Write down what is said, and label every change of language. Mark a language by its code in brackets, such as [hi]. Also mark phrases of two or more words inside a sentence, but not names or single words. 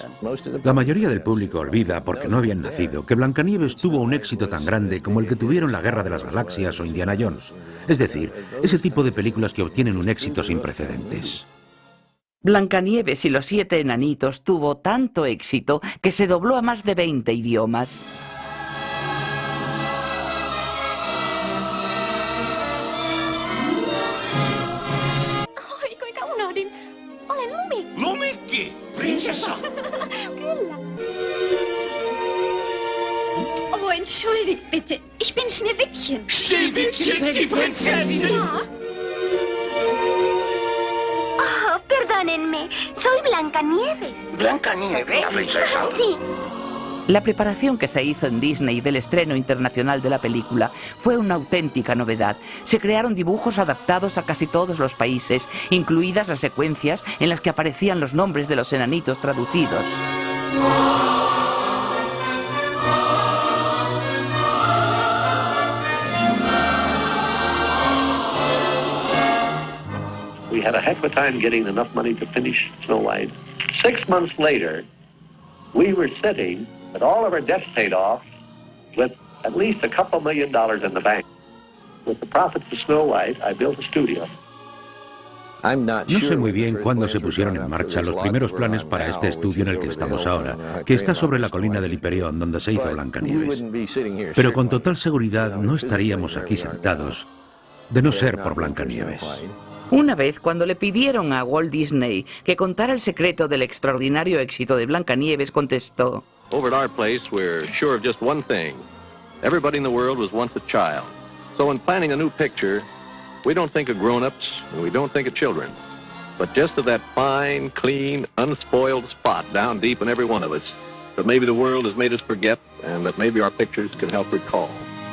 [es] La mayoría del público olvida, porque no habían nacido, que Blancanieves tuvo un éxito tan grande como el que tuvieron La Guerra de las Galaxias o Indiana Jones. Es decir, ese tipo de películas que obtienen un éxito sin precedentes. Blancanieves y los 7 enanitos tuvo tanto éxito que se dobló a más de 20 idiomas. [fi] Olen Lumikki. Lumikki? Prinsessa? [de] Kyllä. Oh, entschuldigt bitte. Ich bin Schneewittchen. Schneewittchen, die Prinzessin? Ja. [es] Oh, perdónenme. Soy Blancanieves. ¿Blancanieves, princesa? Sí. La preparación que se hizo en Disney del estreno internacional de la película fue una auténtica novedad. Se crearon dibujos adaptados a casi todos los países, incluidas las secuencias en las que aparecían los nombres de los enanitos traducidos. [en] We had a heck of a time getting enough money to finish Snow White. 6 months later, we were sitting with all of our debts paid off, with at least a couple $1 million in the bank. With the profits of Snow White, I built a studio. [es] No sé muy bien cuándo se pusieron en marcha los primeros planes para este estudio en el que estamos ahora, que está sobre la colina del Hiperión, donde se hizo Blancanieves. Pero con total seguridad no estaríamos aquí sentados, de no ser por Blancanieves. Una vez, cuando le pidieron a Walt Disney que contara el secreto del extraordinario éxito de Blancanieves, contestó: [en] Over at our place, we're sure of just one thing. Everybody in the world was once a child. So in planning a new picture, we don't think of grown-ups and we don't think of children, but just of that fine, clean, unspoiled spot down deep in every one of us that maybe the world has made us forget and that maybe our pictures can help recall.